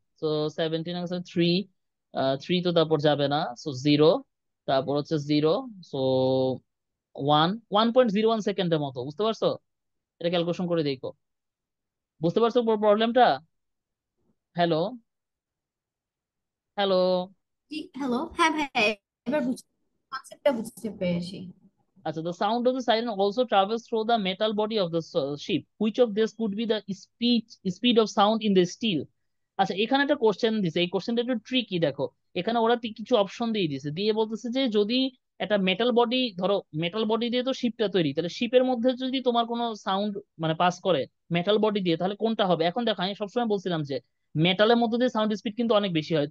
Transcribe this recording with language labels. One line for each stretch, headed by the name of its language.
Bangla: তো 17 আছে 3, 3 তো তারপর যাবে না, সো 0, তারপর হচ্ছে 0, সো 1.01 সেকেন্ডের মতো। বুঝতে পারছো? এটা ক্যালকুলেশন করে দেখো। বুঝতে পারছো প্রবলেমটা? হ্যালো? হ্যালো? জি হ্যালো, হ্যাঁ ভাই, এবার বুঝতে, কনসেপ্টটা বুঝতে পেরেছি।
English: আচ্ছা, the sound of the siren also travels through the metal body of the ship. Which of this could be the speed of sound in the steel?
Bangla: আচ্ছা, এখানে একটা কোশ্চেন দিছে, এই কোশ্চেনটা একটু ট্রিকি। দেখো এখানে ওরা কিছু অপশন দিয়ে দিছে, দিয়ে বলতেছে যে যদি একটা মেটাল বডি, ধরো মেটাল বডি দিয়ে তো শিপটা তৈরি, তাহলে শিপের মধ্যে যদি তোমার কোনো সাউন্ড মানে পাস করে মেটাল বডি দিয়ে, তাহলে কোনটা হবে? এখন দেখো, আমি সবসময় বলছিলাম যে মেটালের মধ্যে দিয়ে সাউন্ড স্পিড কিন্তু অনেক বেশি হয়।